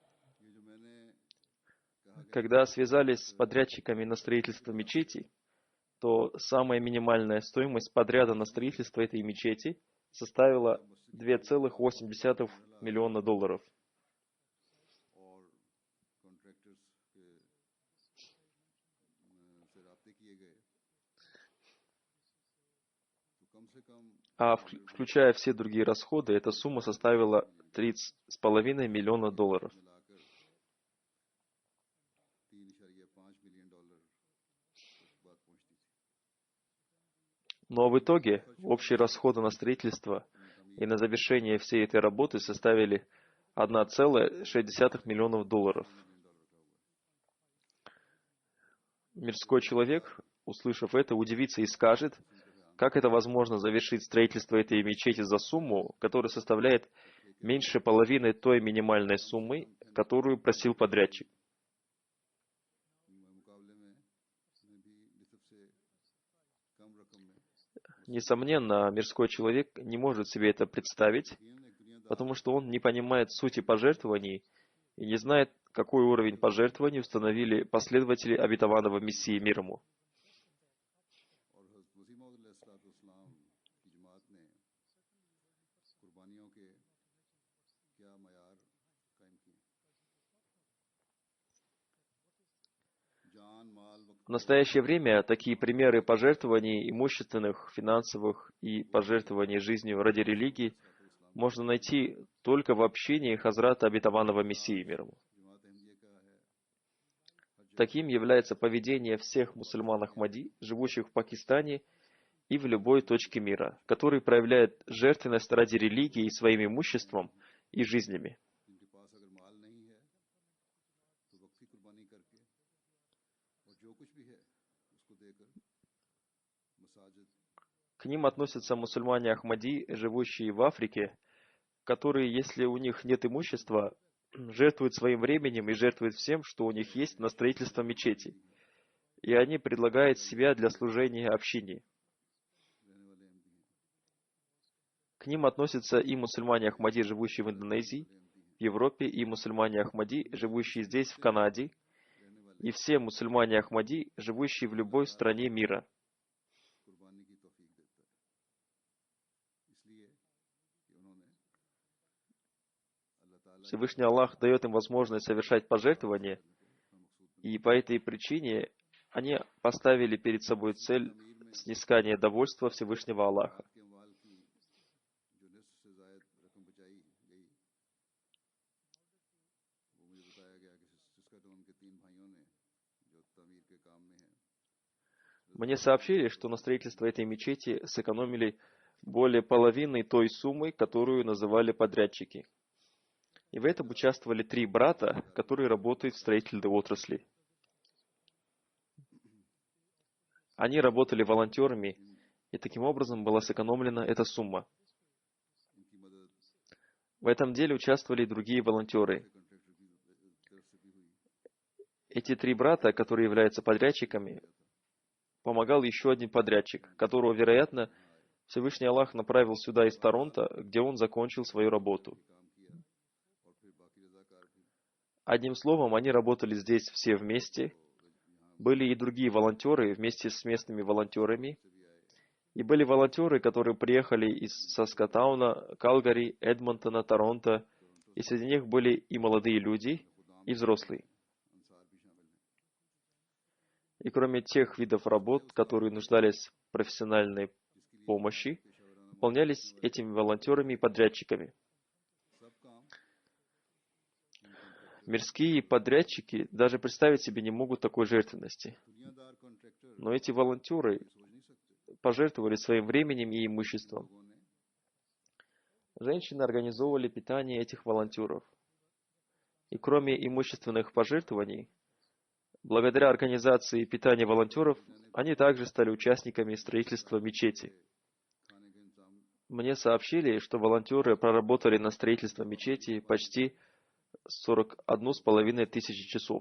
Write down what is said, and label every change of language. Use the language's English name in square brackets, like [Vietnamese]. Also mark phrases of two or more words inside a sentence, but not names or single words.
[Russian] Когда связались с подрядчиками на строительство мечети, то самая минимальная стоимость подряда на строительство этой мечети составила $2,8 миллиона. [Urdu] اور کنٹریکٹرز کے سے رابطے کیے گئے تو کم سے کم [Russian] А включая все другие расходы, эта сумма составила $30,5 миллиона. [Urdu] ملا کر $3.5 ملین تک بات پہنچتی تھی. [Russian] Но в итоге общие расходы на строительство и на завершение всей этой работы составили $1,6 миллиона. Мирской человек, услышав это, удивится и скажет, как это возможно завершить строительство этой мечети за сумму, которая составляет меньше половины той минимальной суммы, которую просил подрядчик. [Urdu] مقابلے میں بھی نسب سے کم رقم میں [Russian] Несомненно, мирской человек не может себе это представить, потому что он не понимает сути пожертвований и не знает, какой уровень пожертвований установили последователи обетованного Мессии мир ему. [Urdu] اور حضرت مسیح موعود علیہ السلام کی جماعت نے قربانیوں کے کیا معیار قائم کیے. جان مال وقت [Russian] В настоящее время такие примеры пожертвований имущественных, финансовых и пожертвований жизнью ради религии можно найти только в общении Хазрата обетованного Мессии мир ему. [Urdu] جماعت احمدیہ کا ہے. [Russian] Таким является поведение всех мусульман Ахмади, живущих в Пакистане и в любой точке мира, которые проявляют жертвенность ради религии своим имуществом и жизнями. [Urdu] جن کے پاس اگر مال نہیں ہے تو وقت کی قربانی کر کے اور جو کچھ بھی ہے اس کو دے کر مساجد [Russian] К ним относятся мусульмане Ахмади, живущие в Африке, которые, если у них нет имущества, жертвуют своим временем и жертвуют всем, что у них есть, на строительство мечети. И они предлагают себя для служения общине. [Urdu] رہنے والے احمدی ہیں. [Russian] К ним относятся и мусульмане Ахмади, живущие в Индонезии, в Европе, и мусульмане Ахмади, живущие здесь, в Канаде, и все мусульмане Ахмади, живущие в любой стране мира. [Urdu] قربانی کی توفیق دیتا ہے اس لیے کہ انہوں نے اللہ تعالیٰ [Russian] Всевышний Аллах дает им возможность совершать пожертвования, и по этой причине они поставили перед собой цель снискания довольства Всевышнего Аллаха. [Urdu] کے اموال کی جو نصف سے زائد رقم بچائی گئی وہ مجھے بتایا گیا کہ سسکٹون کے 3 بھائیوں نے جو تعمیر کے کام میں ہیں [Russian] Мне сообщили, что на строительство этой мечети сэкономили более половины той суммы, которую называли подрядчики. И в этом участвовали 3 брата, которые работают в строительной отрасли. Они работали волонтерами, и таким образом была сэкономлена эта сумма. [Urdu] ان کی مدد [Russian] В этом деле участвовали и другие волонтеры. [Urdu] کنٹریکٹر کی طرف سے بھی ہوئی. [Russian] Эти 3 брата, которые являются подрядчиками, помогал еще один подрядчик, которого, вероятно, Всевышний Аллах направил сюда из Торонто, где он закончил свою работу. [Urdu] کام کیا اور پھر باقی رضاکار بھی [Russian] Одним словом, они работали здесь все вместе. Были и другие волонтеры вместе с местными волонтерами. И были волонтеры, которые приехали из Саскатауна, Калгари, Эдмонтона, Торонто. И среди них были и молодые люди, и взрослые. [Urdu] انصار بھی شامل ہیں. [Russian] И कроме тех видов работ, которые нуждались в профессиональной помощи, выполнялись этими волонтерами и подрядчиками. [Urdu] سب کام [Russian] Мирские подрядчики даже представить себе не могут такой жертвенности. [Urdu] دنیادار کنٹریکٹر [Russian] Но эти волонтеры [Urdu] سوچ نہیں سکتے. [Russian] пожертвовали своим временем и имуществом. [Urdu] لوگوں نے [Russian] Женщины организовывали питание этих волонтеров. И кроме имущественных пожертвований, благодаря организации питания волонтеров, они также стали участниками строительства мечети. [Urdu] کھانے کا انتظام [Russian] Мне сообщили, что волонтеры проработали на строительство мечети почти 41,5 тысячи часов.